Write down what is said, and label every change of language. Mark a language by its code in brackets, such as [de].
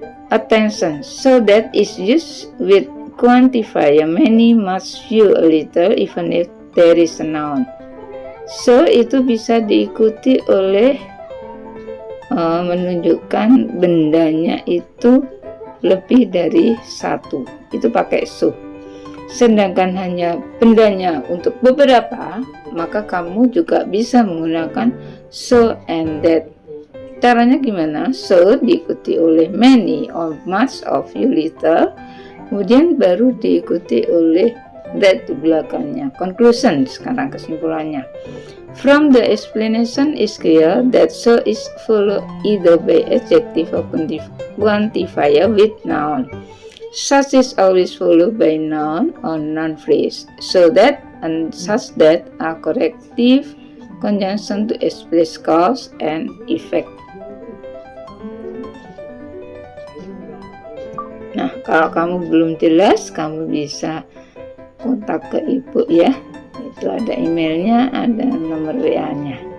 [en] Attention, so that is used with quantifier many, much, few, a little, even if there is a noun. [id] So itu bisa diikuti oleh menunjukkan bendanya itu lebih dari satu, itu pakai so. Sedangkan hanya bendanya untuk beberapa, maka kamu juga bisa menggunakan so and that. Caranya gimana? So diikuti oleh many, or much, or few, little, kemudian baru diikuti oleh that di belakangnya. Conclusion, sekarang kesimpulannya. [en] From the explanation is clear that so is followed either by adjective or quantifier with noun. Such is always followed by noun or noun phrase. So that and such that are corrective conjunction to express cause and effect. [id] Nah, kalau kamu belum jelas, kamu bisa kontak ke ibu ya. Itu ada emailnya, ada nomor WA-nya.